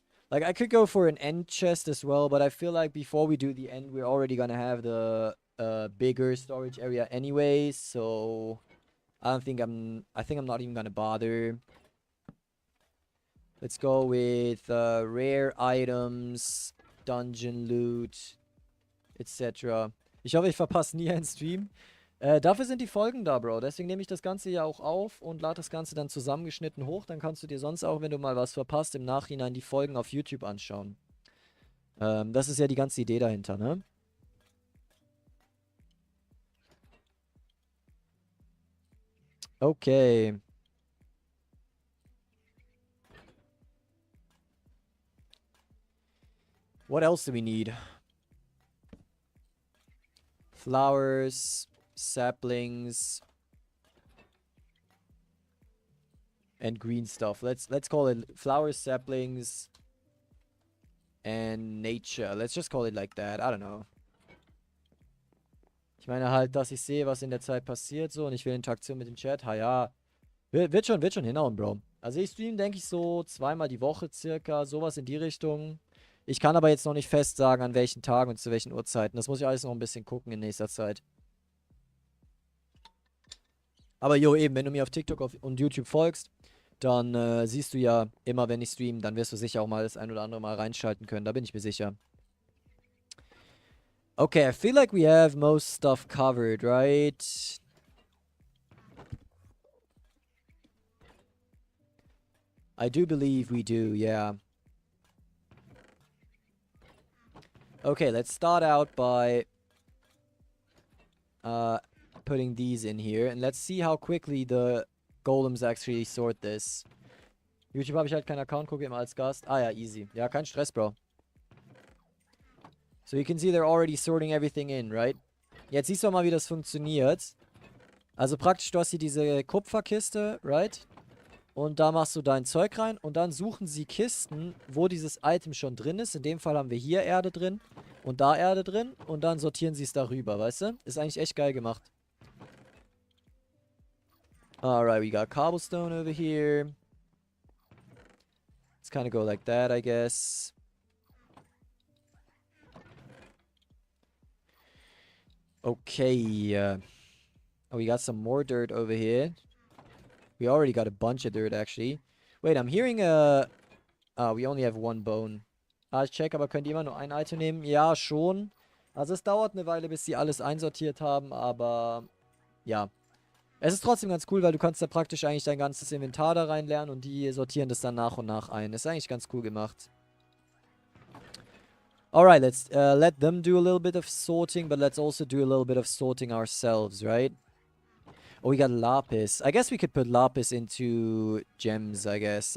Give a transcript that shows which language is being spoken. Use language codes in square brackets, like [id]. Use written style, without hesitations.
[en] Like, I could go for an end chest as well, but I feel like before we do the end, we're already gonna have the bigger storage area anyways, so I think I'm not even gonna bother. Let's go with rare items, dungeon loot, etc. [de] Ich hoffe, ich verpasse nie einen Stream. Dafür sind die Folgen da, Bro. Deswegen nehme ich das Ganze ja auch auf und lade das Ganze dann zusammengeschnitten hoch. Dann kannst du dir sonst auch, wenn du mal was verpasst, im Nachhinein die Folgen auf YouTube anschauen. Das ist ja die ganze Idee dahinter, ne? [en] Okay. What else do we need? Flowers, saplings. and green stuff. Let's call it flowers, saplings, and nature. Let's just call it like that. I don't know. [de] Ich meine halt, dass ich sehe, was in der Zeit passiert so und ich will Interaktion mit dem Chat. Ha ja, wird schon hinhauen, Bro. Also ich stream, denke ich, so 2-mal die Woche circa, sowas in die Richtung. Ich kann aber jetzt noch nicht fest sagen, an welchen Tagen und zu welchen Uhrzeiten. Das muss ich alles noch ein bisschen gucken in nächster Zeit. Aber jo, eben, wenn du mir auf TikTok und YouTube folgst, dann siehst du ja immer, wenn ich stream, dann wirst du sicher auch mal das ein oder andere Mal reinschalten können. Da bin ich mir sicher. [en] Okay, I feel like we have most stuff covered, right? I do believe we do, yeah. Okay, let's start out by putting these in here. And let's see how quickly the golems actually sort this. [de] YouTube habe ich halt keinen Account, gucke immer als Gast. Ah ja, easy. Ja, kein Stress, Bro. [en] So you can see they're already sorting everything in, right? [de] Jetzt siehst du mal, wie das funktioniert. Also praktisch, du hast hier diese Kupferkiste, [en] right? [de] Und da machst du dein Zeug rein und dann suchen sie Kisten, wo dieses Item schon drin ist. In dem Fall haben wir hier Erde drin und da Erde drin und dann sortieren sie es darüber, weißt du? Ist eigentlich echt geil gemacht. [en] Alright, we got cobblestone over here. Let's kind of go like that, I guess. Okay. Oh, we got some more dirt over here. We already got a bunch of dirt, actually. Wait, I'm hearing a... we only have one bone. [de] Ich check, aber könnt ihr immer nur ein Item nehmen? Ja, schon. Also es dauert eine Weile, bis sie alles einsortiert haben, aber... Ja. Es ist trotzdem ganz cool, weil du kannst da praktisch eigentlich dein ganzes Inventar da reinlernen und die sortieren das dann nach und nach ein. Ist eigentlich ganz cool gemacht. [en] Alright, let's let them do a little bit of sorting, but let's also do a little bit of sorting ourselves, right? Oh, we got lapis. I guess we could put lapis into gems, I guess.